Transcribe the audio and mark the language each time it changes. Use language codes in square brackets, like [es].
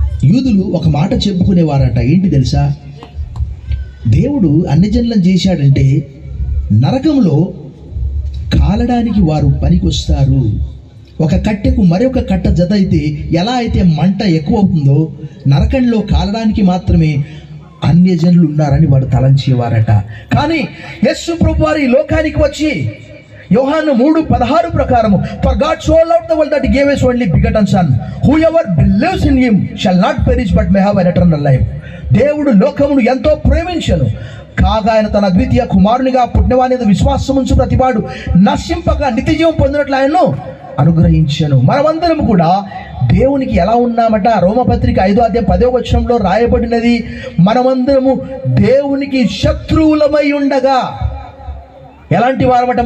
[te] యూదులు ఒక మాట చెప్పుకునేవారట. ఏంటి తెలుసా? దేవుడు అన్ని జనులను చేశాడంటే నరకంలో కాలడానికి వారు పనికొస్తారు. ఒక కట్టెకు మరొక కట్ట జత అయితే ఎలా అయితే మంట ఎక్కువ అవుతుందో, నరకంలో కాలడానికి మాత్రమే అన్యజనులు ఉన్నారని వాడు తలంచేవారట. కానీ యేసు ప్రభు వారు ఈ లోకానికి వచ్చి యోహాను 3:16 ప్రకారము, [en] for God so loved the world that he gave his only begotten son, whoever believes in him shall not perish but may have an eternal life. [te] దేవుడు లోకమును ఎంతో ప్రేమించెను, కాగా ఆయన తన అద్వితీయ కుమారునిగా పుట్టినవాని విశ్వాసముంచు ప్రతివాడు నశింపక నిత్యజీవం పొందినట్లు ఆయన్ను అనుగ్రహించెను. మనమందరం కూడా దేవునికి ఎలా ఉన్నామట? రోమపత్రిక 5వ అధ్యాయం 10వ వచనంలో రాయబడినది, మనమందరము దేవునికి శత్రువులమై ఉండగా. ఎలాంటి వారమట?